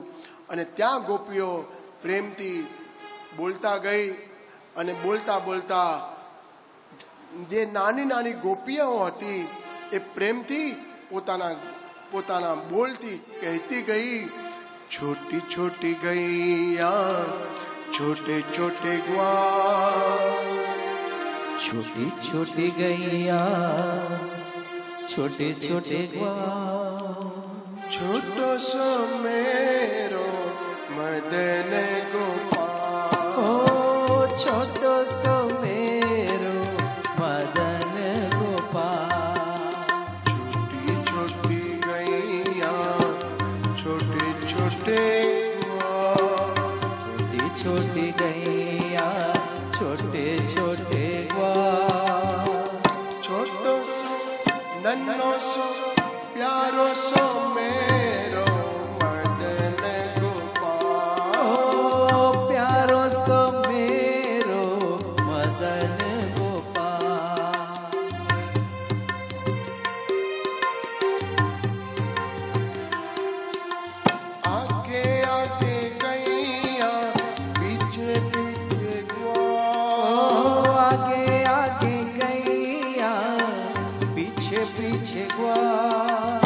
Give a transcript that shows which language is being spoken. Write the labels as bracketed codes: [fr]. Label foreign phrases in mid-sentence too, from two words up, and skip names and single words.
[gu] અને ત્યાં ગોપીઓ પ્રેમથી બોલતા ગઈ અને બોલતા જે નાની ગોપીઓ હતી એ પ્રેમથી પોતાના બોલથી કહેતી ગઈ, [bra] छोटी छोटी गैया छोटे छोटे ग्वाल, छोटी छोटी गैया छोटे छोटे ग्वाल, छोटो सो मेरो मदन गोपाल, ओ छोटो सो मेरो मदन गोपाल. छोटी छोटी गैया छोटे छोटे छोटी गैया छोटे छोटे ग्वाल, छोटो सो नन्नो सो प्यारो सो मेरो मदन गोपाल, ओ प्यारो सो मेरो मदन गोपाल. आगे आगे पीछे ग्वाल,